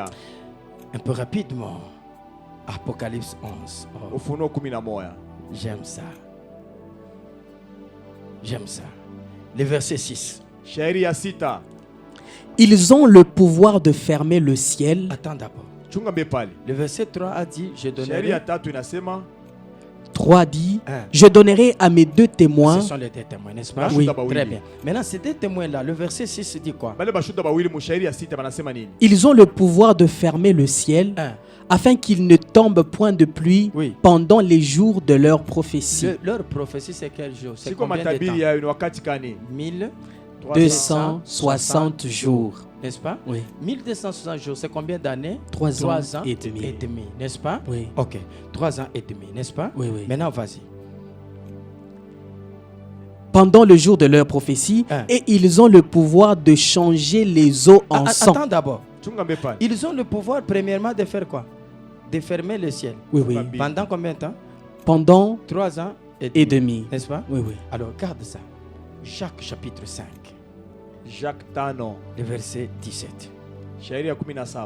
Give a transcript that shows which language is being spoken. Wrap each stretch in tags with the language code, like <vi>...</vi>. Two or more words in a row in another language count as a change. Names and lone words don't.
<fr>Un peu rapidement. Apocalypse 11. Oh. J'aime ça. J'aime ça. Le verset 6. Ils ont le pouvoir de fermer le ciel. Attends d'abord.</fr> <sw>Chunga mbe pale.</sw> <fr>Le verset 3 a dit, je</fr> <sw>Sheria</sw> <fr>donnerai.</fr> <sw>tatu inasema</sw> <fr>3 dit, Hein. je donnerai à mes 2 témoins. Ce sont les deux témoins, n'est-ce pas? Oui. Très bien. Maintenant, ces deux témoins-là, le verset 6 dit quoi?</fr> <sw>bale bashuda bawili mu sheria sita banasema nini?</sw> <fr>Ils ont le pouvoir de fermer le ciel Hein. afin qu'il ne tombe point de pluie Oui. pendant les jours de leur prophétie. Leur prophétie, c'est quel jour? C'est</fr> <sw>Siko</sw> <fr>combien de</fr> <sw>matabiri</sw> <fr>temps?</fr> <sw>yayo ni wakati kani?</sw> <fr>260 jours. N'est-ce pas? Oui. 1260 jours, c'est combien d'années? 3 ans ans et demi. N'est-ce pas? Oui. Ok. 3 ans et demi, n'est-ce pas? Oui, oui. Maintenant, vas-y. Pendant le jour de leur prophétie, Hein. et ils ont le pouvoir de changer les eaux en sang. Attends d'abord.</fr> <sw>Chunga mbe pale.</sw> <fr>Ils ont le pouvoir, premièrement, de faire quoi? De fermer le ciel. Oui, oui. Pendant combien de temps? Pendant 3 ans et demi. N'est-ce pas? Oui, oui. Alors, garde ça. Jacques chapitre 5,</fr> <sw>Jacques tano.</sw> <fr>le verset 17.</fr> <sw>Sheria 17.</sw>